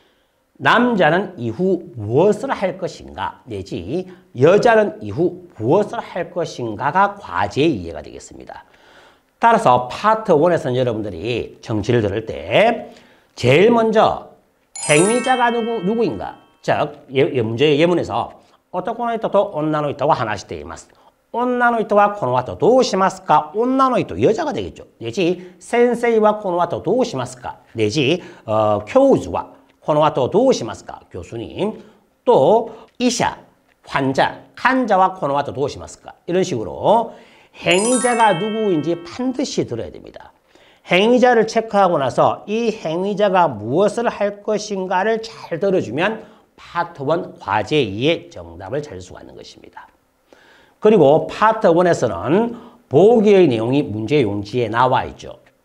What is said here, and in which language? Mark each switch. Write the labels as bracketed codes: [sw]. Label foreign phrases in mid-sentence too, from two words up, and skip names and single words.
[ko] 남자는 이후 무엇을 할 것인가 내지 여자는 이후 무엇을 할 것인가가 과제 이해가 되겠습니다. 따라서 파트 1에서는 여러분들이 정치를 들을 때 제일 먼저 행위자가 누구인가? 즉, 문제의 예문에서 [ja] 男の人と女の人が話しています。女の人はこの後どうしますか? 女の人 [ko] 여자가 되겠죠. 내지 선생님과 [ja] この後どうしますか? [ko] 내지 교수와 [ja] この後どうしますか? [ko] 교수님. 또 의사, 환자와 [ja] この後どうしますか? [ko] 이런 식으로 행위자가 누구인지 반드시 들어야 됩니다. 행위자를 체크하고 나서 이 행위자가 무엇을 할 것인가를 잘 들어주면 파트 1 과제 2의 정답을 찾을 수가 있는 것입니다. 그리고 파트 1에서는 보기의 내용이 문제 용지에 나와 있죠.